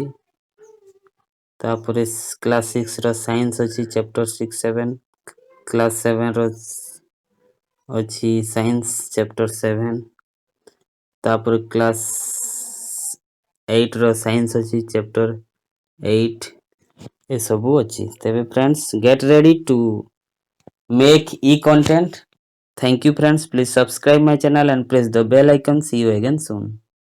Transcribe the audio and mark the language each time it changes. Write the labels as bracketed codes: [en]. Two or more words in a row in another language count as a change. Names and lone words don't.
[or] ତାପରେ କ୍ଲାସ 6 ର ସାଇନ୍ସ ଅଛି ଚାପ୍ଟର 6 7। କ୍ଲାସ 7 ର ଅଛି ସାଇନ୍ସ ଚାପ୍ଟର 7। ତାପରେ କ୍ଲାସ 8 ର ସାଇନ୍ସ ଅଛି ଚାପ୍ଟର 8। ଏ ସବୁ ଅଛି। ତେବେ [en] friends, get ready to make e-content. Thank you friends. Please subscribe my channel and press the bell icon. See you again soon.